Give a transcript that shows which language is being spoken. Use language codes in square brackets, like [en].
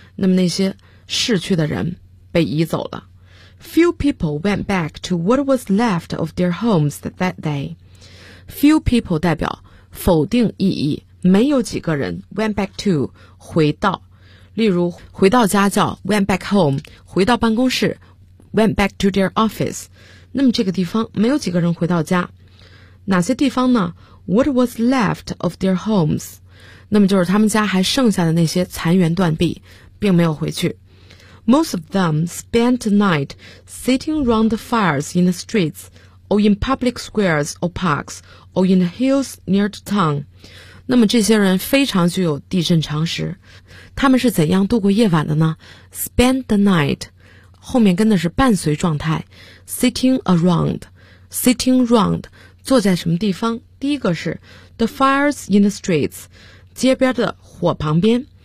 [zh] 那么那些逝去的人被移走了。 [en] Few people went back to what was left of their homes that day. Few people [zh] 代表否定意义，没有几个人 [en] went back to [zh] 回到，例如回到家叫 [en] went back home, [zh] 回到办公室 [en] went back to their office. [zh] 那么这个地方没有几个人回到家，哪些地方呢？ [en] What was left of their homes? [zh] 那么就是他们家还剩下的那些残垣断壁，并没有回去。 [en] Most of them spent the night sitting round the fires in the streets, or in public squares or parks, or in the hills near the town. [zh] 那么这些人非常具有地震常识，他们是怎样度过夜晚的呢？ [en] Spent the night, [zh] 后面跟的是伴随状态， [en] sitting round, [zh] 坐在什么地方？第一个是 [en] the fires in the streets, [zh] 街边的火旁边。